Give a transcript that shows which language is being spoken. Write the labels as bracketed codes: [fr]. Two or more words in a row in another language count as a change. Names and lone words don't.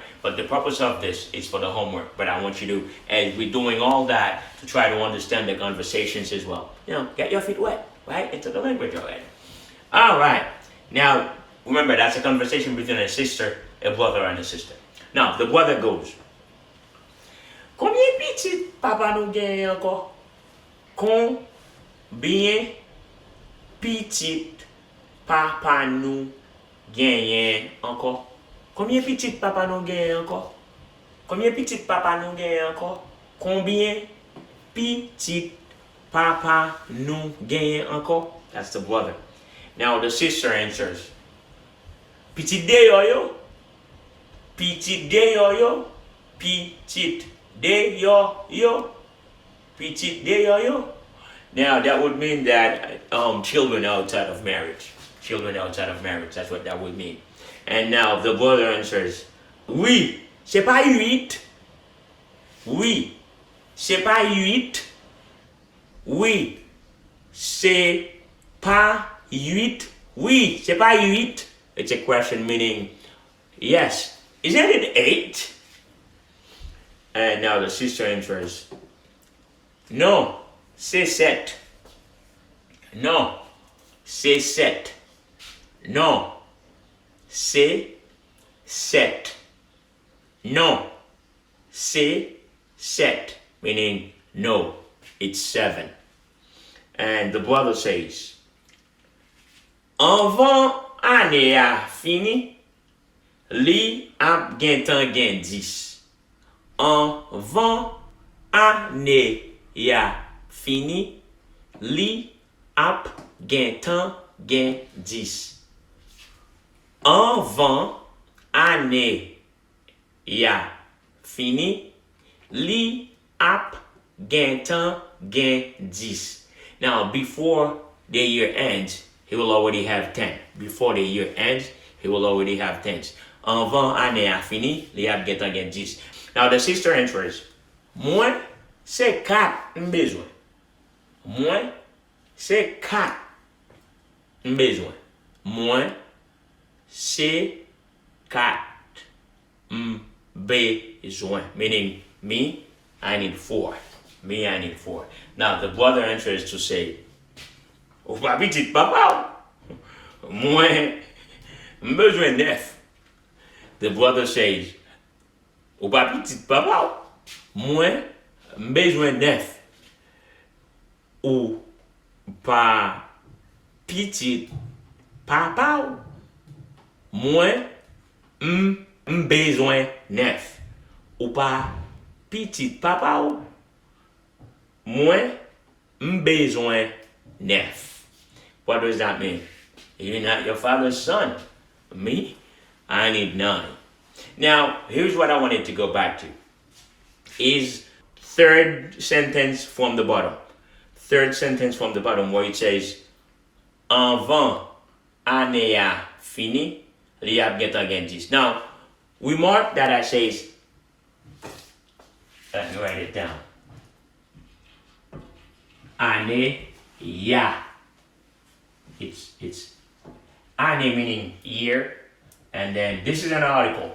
[en] But the purpose of this is for the homework. But I want you to, as we're doing all that, to try to understand the conversations as well. You know, get your feet wet, right? Into the language already. Alright. Now, remember, that's a conversation between a sister, a brother, and a sister. Now, the brother goes, [ht] combien petit papa nou genye encore? Combien petit papa nou genye encore? Combien petit papa nou genye encore? Combien petit papa nou genye encore? Combien petit papa nou genye encore? [en] That's the brother. Now the sister answers, [ht] petit de yo. Petit de yo. Petit de yo. Petit de yo. [en] Now that would mean that children outside of marriage. Children outside of marriage, that's what that would mean. And now the brother answers, [ht] oui, c'est pas 8. Oui, c'est pas 8. Oui, c'est pas 8. Oui, c'est pas 8. [en] It's a question meaning, yes, isn't it 8? And now the sister answers, [ht] non, c'est 7. Non, c'est 7. Non, c'est 7. Non, c'est 7. [en] Meaning, no, it's 7. And the brother says, [ht] avant année a fini, li ap gen tan gen 10. Avant année a fini, li ap gen tan gen 10. Avant année a fini, li ap gen tan gen 10. [en] Now, before the year ends, he will already have 10. Before the year ends, he will already have 10. [ht] Avant année a fini, li ap gen tan gen 10. [en] Now, the sister answers, [ht] moi, c'est 4 m'bezoin. Moi, c'est 4 m'bezoin. Moi, c'est 4 m'bezoin. [en] Meaning, me, I need 4. Me, I need 4. Now, the brother answers to say, [ht] ou pa petit papa, moi, m'bezoin 9. [en] The brother says, [ht] ou pa petit papa, moi, M'bezoin neuf. Ou pas petit papa ou. Moi, m'bezoin neuf. Ou pas petit papa ou. Moi, m'bezoin neuf. [en] What does that mean? You're not your father's son. Me, I need 9. Now, here's what I wanted to go back to. Is third sentence from the bottom. Third sentence from the bottom where it says, [ht] Avant année a fini, li ap gen tan gen 10. [en] Now, we mark that as says, let me write it down. [ht] Année ya. [en] It's année meaning year, and then this is an article.